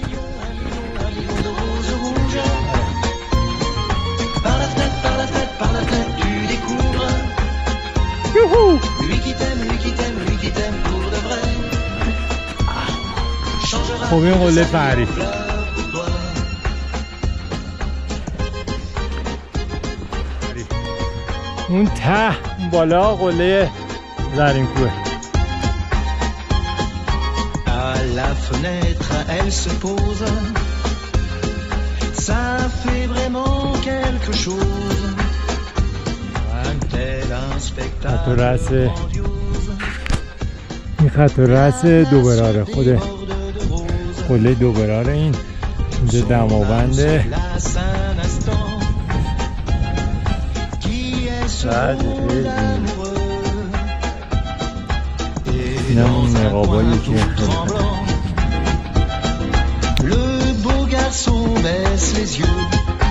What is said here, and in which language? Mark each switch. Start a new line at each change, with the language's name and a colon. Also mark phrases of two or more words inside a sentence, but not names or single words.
Persian: خب این قله فرعی. اون ته بالا قله زرینکوه.
French: À la fenêtre, elle se pose. Ça fait vraiment quelque chose. Un tel un spectacle.
Persian: این خط و رأس دو براره، خود قله دو براره. این اینجا دماونده. این هم اون نقابایی که
French: Le beau garçon baisse les yeux.